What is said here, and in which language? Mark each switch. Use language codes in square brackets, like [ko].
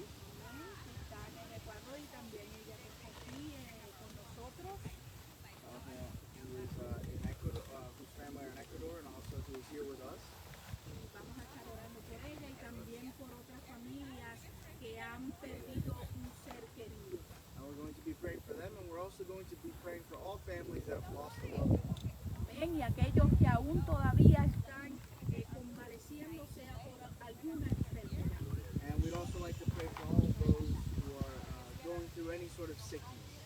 [es] Están en Ecuador y también ella que está aquí con nosotros. [en] who is in Ecuador, whose family are in Ecuador, and also who is here with us. [es] Vamos a estar orando por ella y también por otras familias que han perdido un ser querido. [en] And we're going to be praying for them, and we're also going to be praying for all families that have lost a loved one. [es] Amén. Y aquellos que aún todavía están convaleciéndose por alguna enfermedad. [en] And we'd also like to pray for all of those who are going through any sort of sickness.